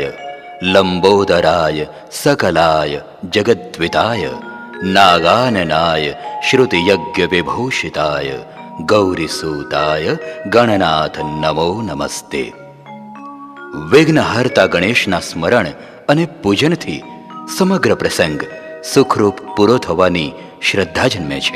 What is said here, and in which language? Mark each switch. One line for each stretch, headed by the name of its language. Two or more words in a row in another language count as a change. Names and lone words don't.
Sanskrit: लंबोदराय सकलाय जगद्विताय नागाननाय श्रुतियज्ञ विभूषिताय गौरीसूताय गणनाथ नमो नमस्ते।
Gujarati: વિઘ્નહર્તા ગણેશના સ્મરણ અને પૂજનથી સમગ્ર પ્રસંગ સુખરૂપ પૂરો થવાની શ્રદ્ધા જન્મે છે।